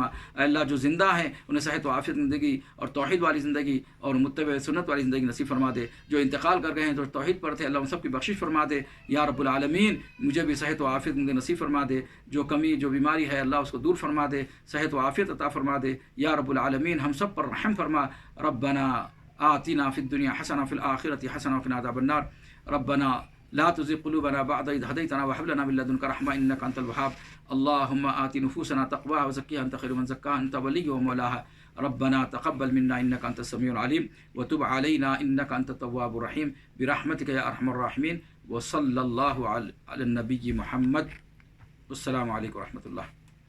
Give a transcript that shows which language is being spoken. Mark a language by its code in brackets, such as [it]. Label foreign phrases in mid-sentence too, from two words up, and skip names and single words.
[ur] اللہ جو زندہ ہیں انہیں صحت و عافیت زندگی اور توحید والی زندگی اور متبعِ سنت والی زندگی نصیب فرما دے. جو انتقال کر گئے ہیں، جو توحید پر تھے، اللہ ان سب کی بخشش فرما دے. [ar] یا رب العالمین, [ur] مجھے بھی صحت و عافیت نصیب فرما دے. جو کمی، جو بیماری ہے اللہ اس کو دور فرما دے، صحت و عافیت عطا فرما دے. [ar] يا رب العالمين, [ur] ہم سب پر رحم فرما. [ar] ربنا آتنا في الدنيا حسنة في الآخرة حسنة وقنا عذاب النار. ربنا لا تزغ قلوبنا بعد إذ هديتنا وهب لنا من لدنك رحمة إنك أنت الوهاب. اللهم آت نفوسنا تقواها وزكها أنت خير من زكاها أنت وليها ومولاها. ربنا تقبل منا إنك أنت السميع العليم وتب علينا إنك أنت التواب الرحيم برحمتك يا أرحم الراحمين وصلى الله على نبي محمد. السلام عليكم ورحمة الله.